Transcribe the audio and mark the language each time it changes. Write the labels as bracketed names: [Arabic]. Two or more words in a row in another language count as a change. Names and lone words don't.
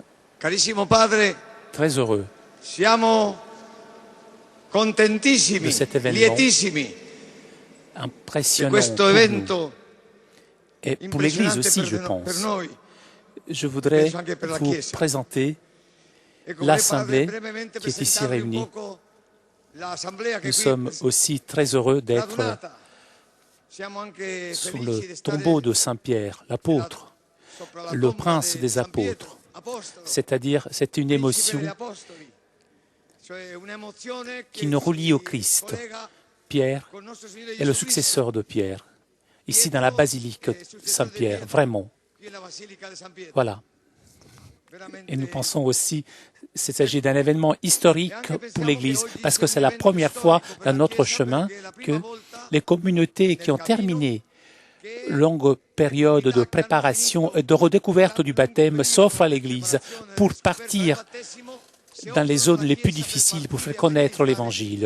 [Italian] Carissimo Padre, [French] très heureux [Italian] siamo contentissimi, [French] De cet événement. [Italian] lietissimi di [French] impressionnant [Italian] questo [French] pour nous [Italian] evento [French] et pour l'Église [Italian] impressionante [French] aussi, je [Italian] per [French] pense. [Italian] noi. [French] Je voudrais [Italian] penso anche per la [French] vous [Italian] Chiesa. [French] présenter [Italian] E come [French] l'Assemblée [Italian] Padre, brevemente [French] qui est ici [Italian] presentarvi un [French] réunie. [Italian] poco l'assemblea che [French] Nous [Italian] qui [French] sommes aussi très heureux d'être [Italian] radunata. Siamo anche [French] sur [Italian] felici di [French] le [Italian] stare [French] tombeau de Saint Pierre, l'apôtre, [Italian] sopra la [French] le [Italian] tomba [French] prince [Italian] di [French] des [Italian] San Pietro, [French] apôtres. [Italian] apostolo, [French] C'est-à-dire, c'est une [Italian] principe [French] émotion [Italian] degli apostoli. Cioè un'emozione [French] qui [Italian] che [French] nous relie au [Italian] si [French] Christ. [Italian] collega [French] Pierre [Italian] col nostro Signore [French] est le [Italian] Gesù Cristo. [French] successeur de Pierre, ici dans la basilique Saint-Pierre, vraiment. [Italian] Qui è la Basilica di San Pietro. [French] Voilà. [Italian] Veramente [French] Et nous pensons aussi qu'il s'agit d'un événement historique pour l'Église, parce que c'est la première fois dans notre chemin que les communautés qui ont terminé longue période de préparation et de redécouverte du baptême s'offrent à l'Église pour partir dans les zones les plus difficiles pour faire connaître l'Évangile.